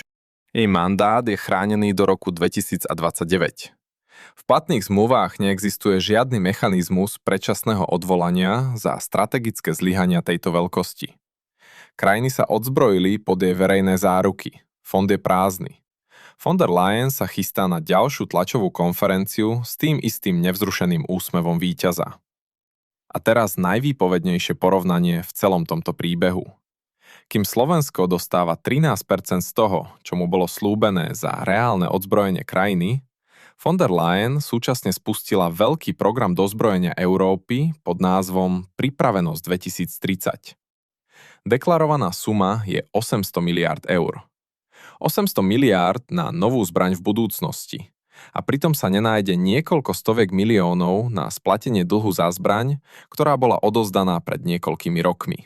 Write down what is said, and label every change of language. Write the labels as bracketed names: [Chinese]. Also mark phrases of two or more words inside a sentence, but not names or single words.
[Slovak] Jej mandát je chránený do roku 2029. V platných zmluvách neexistuje žiadny mechanizmus predčasného odvolania za strategické zlyhania tejto veľkosti. Krajiny sa odzbrojili pod jej verejné záruky. Fond je prázdny. Von der Leyen sa chystá na ďalšiu tlačovú konferenciu s tým istým nevzrušeným úsmevom víťaza. A teraz najvýpovednejšie porovnanie v celom tomto príbehu. Kým Slovensko dostáva 13% z toho, čo mu bolo slúbené za reálne odzbrojenie krajiny, von der Leyen súčasne spustila veľký program dozbrojenia Európy pod názvom Pripravenosť 2030. Deklarovaná suma je 800 miliárd eur. 800 miliárd na novú zbraň v budúcnosti. A pritom sa nenájde niekoľko stoviek miliónov na splatenie dlhu za zbraň, ktorá bola odovzdaná pred niekoľkými rokmi.